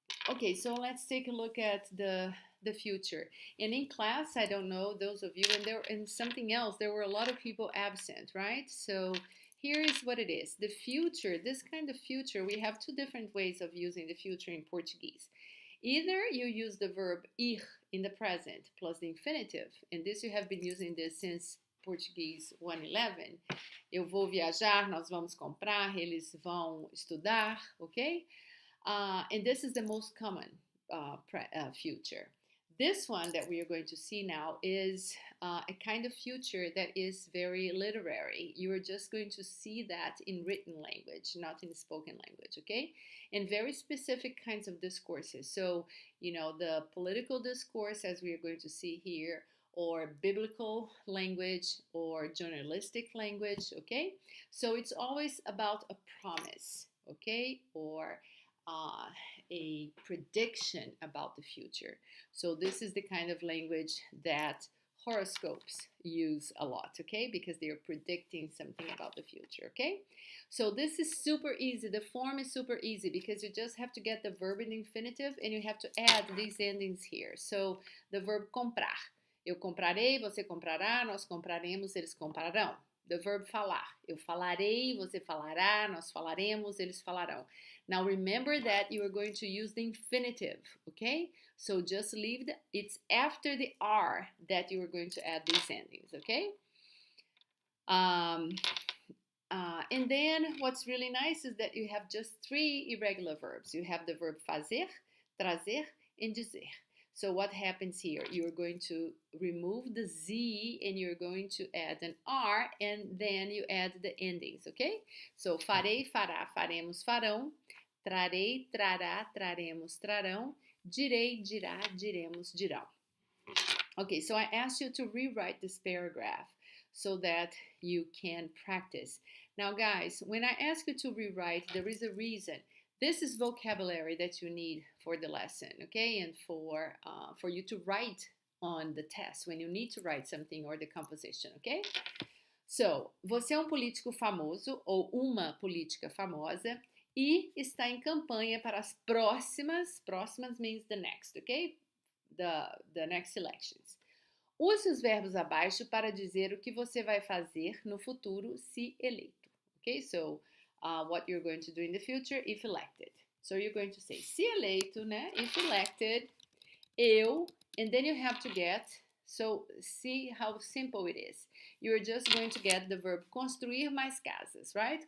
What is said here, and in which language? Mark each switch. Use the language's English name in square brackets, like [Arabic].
[English] Okay, so let's take a look at the future. And in class, I don't know, those of you, and something else, there were a lot of people absent, right? So here is what it is. The future, this kind of future, we have two different ways of using the future in Portuguese. Either you use the verb ir in the present plus the infinitive, and this you have been using this since Portuguese 111. [Portuguese] Eu vou viajar, nós vamos comprar, eles vão estudar, okay? [English] And this is the most common future. This one that we are going to see now is a kind of future that is very literary. You are just going to see that in written language, not in spoken language, okay? And very specific kinds of discourses. So, the political discourse, as we are going to see here, or biblical language, or journalistic language, okay? So it's always about a promise, okay? Or a prediction about the future. So this is the kind of language that horoscopes use a lot, okay? Because they are predicting something about the future, okay? So this is super easy. The form is super easy because you just have to get the verb in infinitive and you have to add these endings here. So the verb comprar. [Portuguese] Eu comprarei, você comprará, nós compraremos, eles comprarão. [English] The verb falar. [Portuguese] Eu falarei, você falará, nós falaremos, eles falarão. [English] Now remember that you are going to use the infinitive, okay? So just leave it's after the R that you are going to add these endings, okay? And then what's really nice is that you have just three irregular verbs. You have the verb fazer, trazer, and dizer. So what happens here? You're going to remove the Z and you're going to add an R and then you add the endings, okay? [Portuguese] So farei, fará, faremos, farão. Trarei, trará, traremos, trarão. Direi, dirá, diremos, dirão. [English] Okay, so I asked you to rewrite this paragraph so that you can practice. Now guys, when I ask you to rewrite, there is a reason. This is vocabulary that you need for the lesson, okay? And for you to write on the test when you need to write something or the composition, okay? [Portuguese] So, você é um político famoso ou uma política famosa e está em campanha para as próximas [English] means the next, okay? The next elections. [Portuguese] Use os verbos abaixo para dizer o que você vai fazer no futuro se eleito, okay? [English] So, what you're going to do in the future if elected. So you're going to say, [Portuguese] se eleito, né? [English] If elected, eu, and then you have to get So see how simple it is. You're just going to get the verb [Portuguese] construir mais casas, [English] right?